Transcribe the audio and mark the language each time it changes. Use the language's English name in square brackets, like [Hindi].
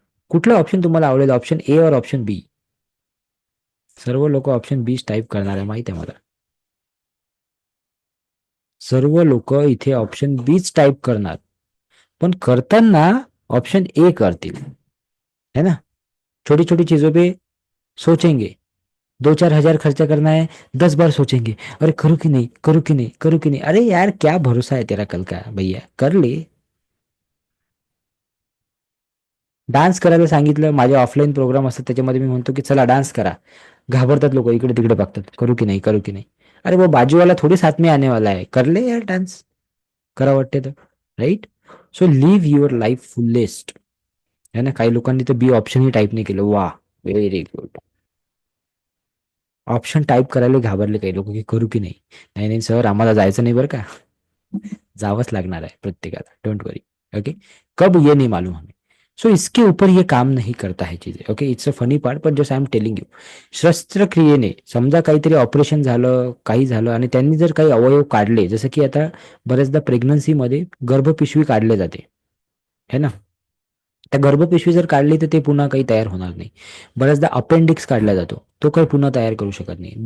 [Marathi] कुठलं ऑप्शन तुम्हाला आवडेल, ऑप्शन ए और ऑप्शन बी? सर्व लोक ऑप्शन बी टाईप करणार आहे, माहित आहे मला. सर्व लोक इथे ऑप्शन बीच टाईप करणार, पण करताना ऑप्शन ए करतील, [Hindi] है ना. छोटी छोटी चीजों पे सोचेंगे, 2-4 हजार खर्चा करना है, 10 बार सोचेंगे, अरे करूँ कि नहीं, करूँ कि नहीं, करूँ कि नहीं, अरे यार क्या भरोसा है तेरा कल का भैया, कर ले. [Marathi] डान्स करायला सांगितलं, माझे ऑफलाईन प्रोग्राम असतात त्याच्यामध्ये मी म्हणतो की चला डान्स करा, घाबरतात लोक, इकडे तिकडे बघतात, करू की नाही, करू की नाही. [Hindi] अरे वो बाजूवाला थोडी साथ में आने वाला है, कर ले यार डान्स, [Marathi] करा वाटते तर, [Hindi] right. [English] so live your life fullest, [Hindi] है ना. [Marathi] काही लोकांनी तर बी ऑप्शनही टाईप नाही केलं, वा, [English] Very good. [Marathi] ऑप्शन टाईप करायला घाबरले काही लोक, की करू की नाही. नाही नाही सर, आम्हाला जायचं नाही बरं का, जावंच लागणार आहे प्रत्येकाला, [English] Don't worry. [Hindi] ओके. कब ये नहीं मालूम हमें. सो इसके ऊपर ये काम नहीं करता है चीजें. [English] Okay, it's a funny part, पण just I am telling you. [Marathi] शस्त्रक्रियेने समजा काहीतरी ऑपरेशन झालं, काही झालं, आणि त्यांनी जर काही अवयव काढले, जसं की आता बऱ्याचदा प्रेग्नन्सीमध्ये गर्भपिशवी काढले जाते, [Hindi] है ना. [Marathi] त्या गर्भपिशवी जर काढली तर ते पुन्हा काही तयार होणार नाही. बऱ्याचदा अपेंडिक्स काढला जातो, तो काही पुन्हा तयार करू शकत नाही.